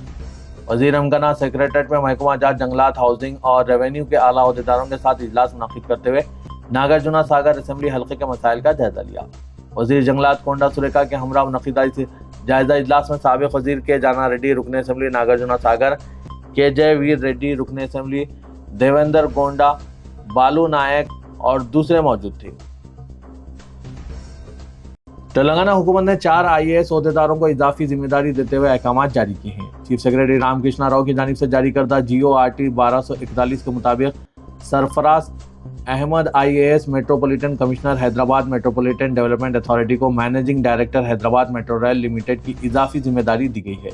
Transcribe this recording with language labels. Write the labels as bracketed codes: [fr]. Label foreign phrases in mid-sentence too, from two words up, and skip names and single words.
[ur] وزیر امکنہ سیکریٹریٹ میں محکمہ جات، جنگلات، ہاؤسنگ اور ریونیو کے اعلیٰ عہدیداروں کے ساتھ اجلاس منعقد کرتے ہوئے ناگرجنا ساگر اسمبلی حلقے کے مسائل کا جائزہ لیا۔ وزیر جنگلات کونڈا سریکا کے ہمراہ منعقدہ جائزہ اجلاس میں سابق وزیر کے جانا ریڈی رکن اسمبلی ناگرجنا ساگر، کے جے ویر ریڈی رکن اسمبلی، دیویندر گونڈا، بالو نائک اور دوسرے موجود تھے۔ تلنگانہ حکومت نے 4 IAS عہدیداروں کو اضافی ذمہ داری دیتے ہوئے احکامات جاری کیے ہیں۔ چیف سیکریٹری رام کرشنا راؤ کی جانب سے جاری کردہ GORT 1241 کے مطابق سرفراز احمد IAS میٹروپولیٹن کمشنر حیدرآباد میٹروپولیٹن ڈیولپمنٹ اتھارٹی کو مینیجنگ ڈائریکٹر حیدرآباد میٹرو ریل لمیٹڈ کی اضافی ذمہ داری دی گئی ہے۔